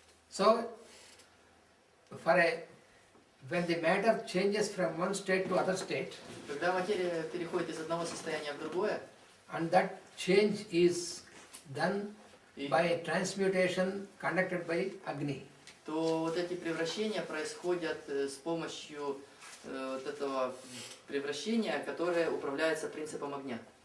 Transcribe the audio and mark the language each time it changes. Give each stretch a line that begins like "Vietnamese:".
English: So, when the matter changes from one state to other state,
Russian: Когда материя переходит из одного состояния в другое,
English: and that change is done
Russian: и
English: by transmutation conducted by Agni.
Russian: то вот эти превращения происходят с помощью вот этого превращения, которое управляется принципом огня.